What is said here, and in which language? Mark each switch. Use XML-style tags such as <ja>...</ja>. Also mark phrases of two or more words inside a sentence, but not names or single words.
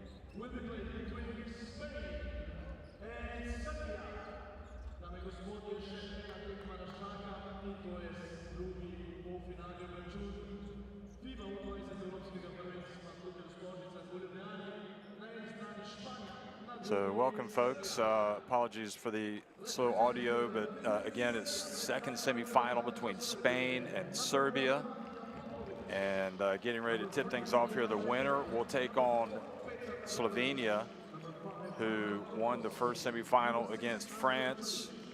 <en>will be played between Spain and Serbia.</en> <sl>Dame i gospodje, še ena tekma nas čaka in to je drugi polfinalni obračun FIBA U20 evropskega prvenstva Kluba Stožica v Ljubljani. Na eni strani Španija.</sl> <en>So welcome, folks. Apologies for the slow audio, but again, it's second semifinal between Spain and Serbia. And getting ready to tip things off here, the winner will take on Slovenia, who won the first semifinal against France.</en>